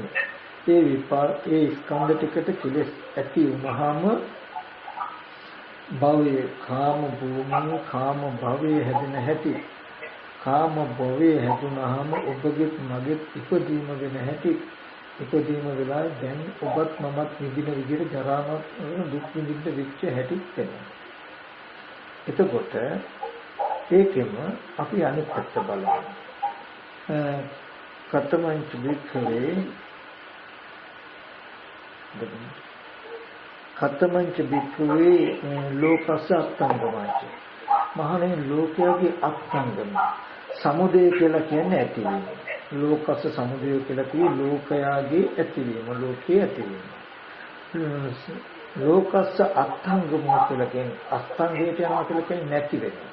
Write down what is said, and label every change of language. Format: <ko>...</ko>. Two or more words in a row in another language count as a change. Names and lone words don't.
<si>ඒ ස්කන්ධ ටිකට කෙලෙස් ඇති වුනහම භවයේ කාම භූමියේ කාම භවයේ හැදෙන හැටි කාම භවයේ හැදුනහම ඔබගේ මගේ ඉපදීම වෙන හැටි ඉපදීම වෙලා දැන් ඔබත් මමත් විඳින විදිහට ජරාවත් දුක් විඳින්න වෙච්ච හැටි වෙනවා. එතකොට ඒකෙම අපි අනිත් පැත්ත බලමු.</si> <pi>කතමංච වික්ඛවේ කතමංච වික්ඛවේ ලෝකස්ස අත්ංගමයි.</pi> <si>මහණේ ලෝකයේ අත්ංගම සමුදය කියලා කියන්නේ ඇතිවීම.</si> <pi>ලෝකස්ස සමුදය</pi> <si>කියලා කියේ ලෝකයාගේ ඇතිවීම, ලෝකයේ ඇතිවීම.</si> <pi>ලෝකස්ස අත්ංගම</pi> <si>කියලා කියන්නේ අස්තංගයට යනවා කියලා කියන්නේ නැති වෙනවා.</si>